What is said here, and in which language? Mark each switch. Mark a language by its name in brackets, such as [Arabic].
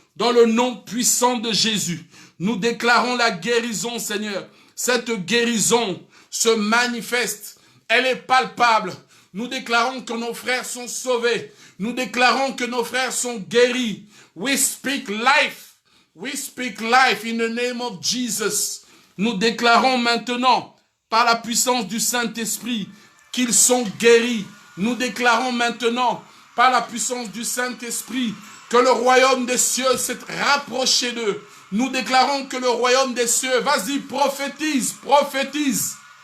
[French] Dans le nom puissant de Jésus, nous déclarons la guérison, Seigneur. Cette guérison se manifeste. Elle est palpable. Nous déclarons que nos frères sont sauvés. Nous déclarons que nos frères sont guéris. [English] We speak life. We speak life in the name of Jesus. [French] Nous déclarons maintenant, par la puissance du Saint-Esprit, qu'ils sont guéris. Nous déclarons maintenant, par la puissance du Saint-Esprit, que le royaume des cieux s'est rapproché d'eux. Nous déclarons que le royaume des cieux, vas-y, prophétise, prophétise.